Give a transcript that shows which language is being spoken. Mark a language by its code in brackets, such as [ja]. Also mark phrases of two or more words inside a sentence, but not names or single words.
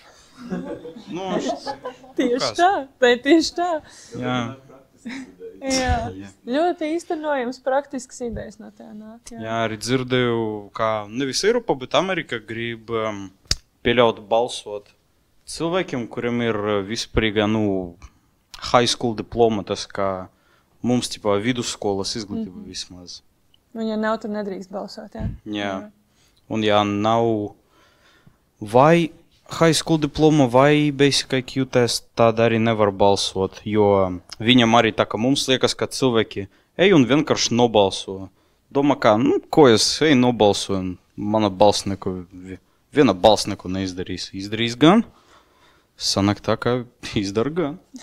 [lv] Tieši tā. Jā. Jā. Ļoti īstenojams praktisks idejas no tā nāk. Jā, arī dzirdēju, ka nevis Eiropa, bet Amerika grib pieļaut balsot cilvēkiem, kuriem ir vispārīga, [en] high school diploma, [lv] tas kā mums, vidusskolas izglītība vismaz. Un ja nav, tad nedrīkst balsot, jā? Jā. Un ja nav vai [en] high school diploma [lv] vai [en] basic IQ test, [lv] tad arī nevar balsot, jo viņam arī tā, ka mums liekas, ka cilvēki ej un vienkārši nobalso. Domā, kā, ko es eju nobalsoju, un mana balss viena balss neko neizdarīs. Izdarīs gan, sanāk tā, ka izdara gan.